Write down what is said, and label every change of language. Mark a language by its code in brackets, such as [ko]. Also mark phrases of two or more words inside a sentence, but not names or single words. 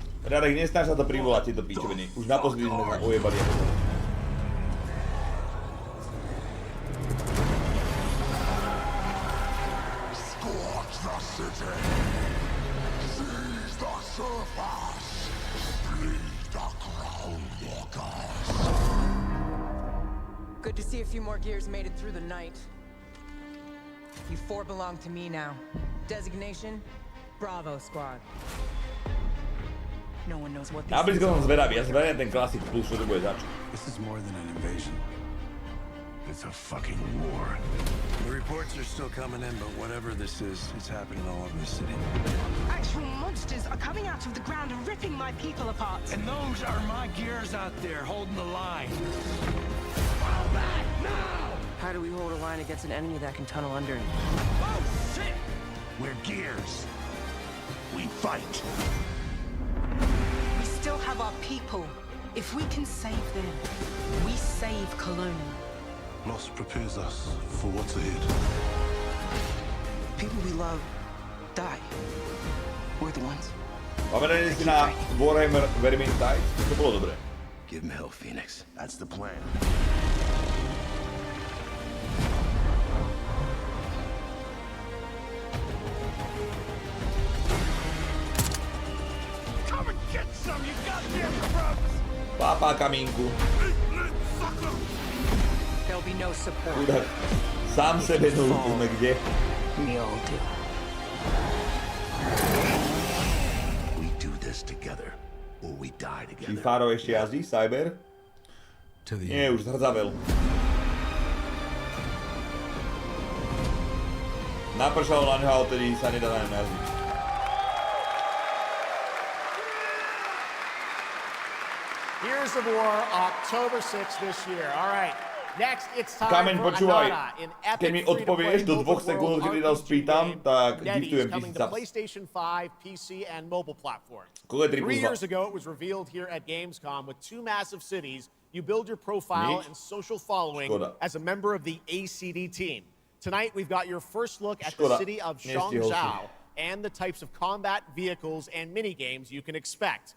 [sk] Radek, nesnáš sa to privolať, tieto pičoviny. Už naposledy sme sa ojebali. [en] Scorch the city. Seize the surface. Bleed the ground walkers. Good to see a few more gears made it through the night. You four belong to me now. Designation, Bravo Squad. No one knows what this [sk] Na [en] is. [sk] blízko som zvedavý, ja zvedavím ten Classic Plus, čo to bude zač. [en] This is more than an invasion. It's a fucking war. The reports are still coming in, but whatever this is, it's happening all over the city. Actual monsters are coming out of the ground and ripping my people apart. And those are my gears out there holding the line. Fall back now! How do we hold a line against an enemy that can tunnel under it? Oh, shit! We're gears. We fight. We still have our people. If we can save them, we save Cologne. Loss prepares us for what's ahead. People we love die. We're the ones. [sk] Pamätajte si na Warhammer Vermintide? To bolo dobré. [en] Give him hell, Phoenix. That's the plan. Come and get some, you goddamn grubs! [sk] Pápa kamínku. [en] There'll be no support. [sk] Chudák. Sám sebe nulíme kde. [en] We all do. We do this together, or we die [sk] Či [en] together. [sk] Faro ešte jazdí? Cyber? Nie, už zhrzavel. Napršalo na ňo a odtedy sa nedá na ňom jazdiť. [en] Here's of War, October 6th this year. All right. Next, it's time [sk] Kameň, [en] for [sk] počúvaj. [en] Anana, an epic [sk] Keď mi odpovieš do 2 sekúnd, kedy to spýtam, tak giftujem [en] coming 1000 to subs. PlayStation 5, PC, and mobile platforms. [sk] Koľko je 3 3 plus 2? [en] years ago, it was revealed here at Gamescom with 2 massive cities. You build your profile [sk] Nič. [en] and social following [sk] Škoda. [en] as a member of the ACD team. Tonight, we've got your first look at [sk] Škoda. [en] the city of [sk] Nestihol [en] Zhangzhou and the types of combat vehicles and minigames you can expect.